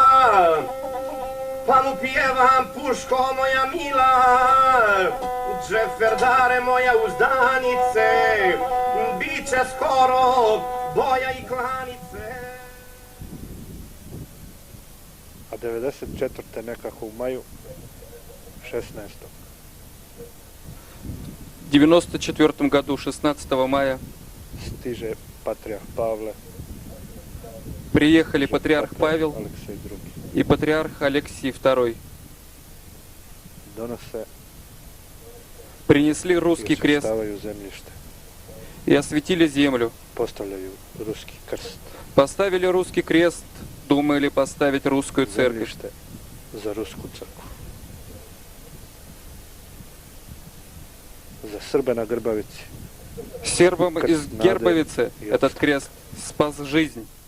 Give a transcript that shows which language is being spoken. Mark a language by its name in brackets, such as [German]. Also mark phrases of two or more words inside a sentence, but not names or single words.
[Serbian] pa mu pjevam puško moja mila, džeferdare moja uzdanice, bit će skoro boja i klanice. A 94. nekako u maju, 16. [Russian] В 1994 году, 16 мая, [Serbian] stiže patrijarh Pavle, [Russian] приехали патриарх Павел [Serbian] Aleksej II. [Russian] и патриарх Алексий II. [Serbian] Donose [Russian] Принесли [Serbian] i [Russian] русский крест [Serbian] osvještavaju zemljište. [Russian] и осветили землю. [Serbian] Postavljaju ruski krst. [Russian] Поставили русский крест, думали поставить русскую церковь. [Serbian] Zemljište za rusku crkvu. Za Srbe na Grbavici [Russian] Сербам Крест из надо Гербовицы и этот крест спас жизнь.